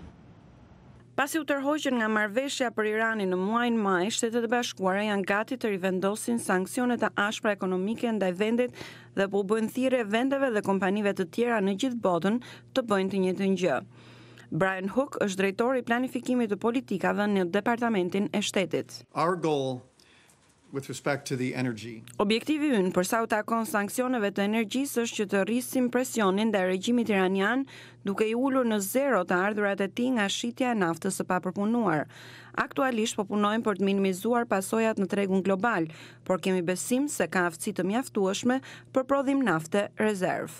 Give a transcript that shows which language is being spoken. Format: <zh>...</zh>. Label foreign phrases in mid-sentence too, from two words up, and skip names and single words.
<sq>Pasi u tërhoqën nga marrëveshja për Iranin në muajin maj, Shtetet e Bashkuara janë gati të rivendosin sanksionet e ashpra ekonomike ndaj vendit dhe po bëjnë thirrje vendeve dhe kompanive të tjera në gjithë botën të bëjnë të njëjtën gjë. Brian Hook është drejtori i planifikimit të politikave në Departamentin e Shtetit.</sq> <en>Our goal with respect to the energy.</en> <sq>Objektivi ynë për sa u takon sanksioneve të energjisë është që të rrisim presionin ndaj regjimit iranian, duke i ulur në zero të ardhurat e tij nga shitja e naftës së papërpunuar. Aktualisht po punojmë për të minimizuar pasojat në tregun global, por kemi besim se ka aftësi të mjaftueshme për prodhim nafte rezerv.</sq>